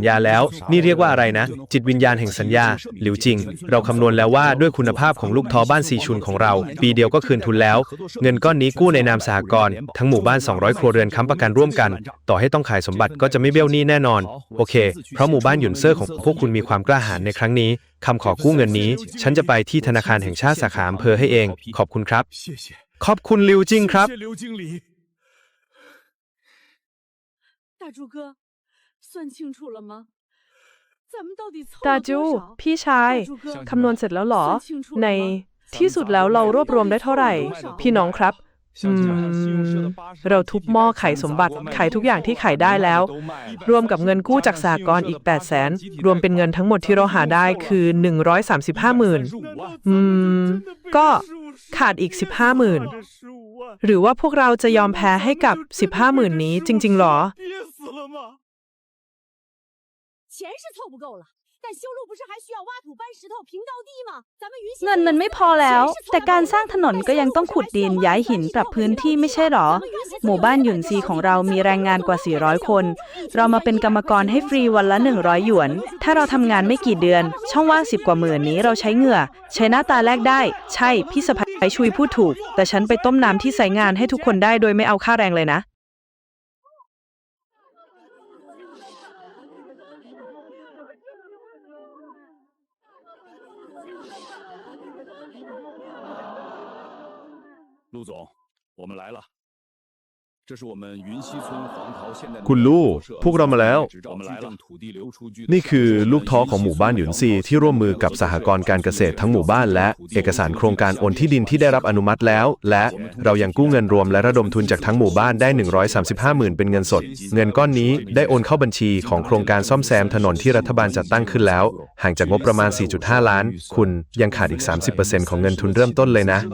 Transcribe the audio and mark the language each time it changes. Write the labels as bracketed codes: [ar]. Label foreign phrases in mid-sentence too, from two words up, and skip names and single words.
[th] ญาแล้วนี่เรียกว่าอะไรนะจิตวิญญาณแห่งสัญญาหลิวจริงเราคำนวณแล้วว่าด้วยคุณภาพของลูกท้อบ้านซีชุนของเราปีเดียวก็คืนทุนแล้วเงินก้อนนี้กู้ในนามสหกรณ์ทั้งหมู่บ้าน200ครัวเรือนค้ำประกันร่วมกันต่อให้ต้องขายสมบัติก็จะไม่เบี้ยวหนี้แน่นอนโอเคเพราะหมู่บ้านหยุนเซ่อของพวกคุณมีความกล้าหาญในครั้งนี้คำขอกู้เงินนี้ฉันจะไปที่ธนาคารแห่งชาติสาขาอำเภอให้เองขอบคุณครับขอบคุณหลิวจริงครับ [zh] 大柱哥算清楚了吗 [th] ตาจูพี่ชายคำนวณเสร็จแล้วหรอในที่สุดแล้วเรารวบรวมได้เท่าไหร่พี่น้องครับเราทุบหม้อขายสมบัติขายทุกอย่างที่ขายได้แล้วรวมกับเงินกู้จากสหกรณ์อีก 800,000 รวมเป็นเงินทั้งหมดที่เราหาได้คือ 135,000ก็ขาดอีก 15,000 หรือว่าพวกเราจะยอมแพ้ให้กับ 15,000 นี้จริงๆหรอ [zh] 钱是凑不够了，但修路不是还需要挖土搬石头平到地吗？咱们云溪 [th] เงินมันไม่พอแล้วแต่การสร้างถนนก็ยังต้องขุดดินย้ายหินปรับพื้นที่ไม่ใช่หรอหมู่บ้านหยุนซีของเรามีแรงงานกว่า400คนเรามาเป็นกรรมกรให้ฟรีวันละ100หยวนถ้าเราทำงานไม่กี่เดือนช่องว่าง10กว่าหมื่นนี้เราใช้เหงื่อใช้หน้าตาแลกได้ใช่พี่สะใภ้ชุยพูดถูกแต่ฉันไปต้มน้ำที่ใส่งานให้ทุกคนได้โดยไม่เอาค่าแรงเลยนะ [zh] 陆总，我们来了。这是我们云溪村黄桃现代。 [th] คุณลู่พวกเรามาแล้วนี่คือลูกท้อของหมู่บ้านหยุนซีที่ร่วมมือกับสหกรณ์การเกษตรทั้งหมู่บ้านและเอกสารโครงการโอนที่ดินที่ได้รับอนุมัติแล้วและเรายังกู้เงินรวมและระดมทุนจากทั้งหมู่บ้านได้ 135,000 เป็นเงินสดเงินก้อนนี้ได้โอนเข้าบัญชีของโครงการซ่อมแซมถนนที่รัฐบาลจัดตั้งขึ้นแล้วห่างจากงบประมาณ 4.5 ล้านคุณยังขาดอีก 30% ของเงินทุนเริ่มต้นเลยนะ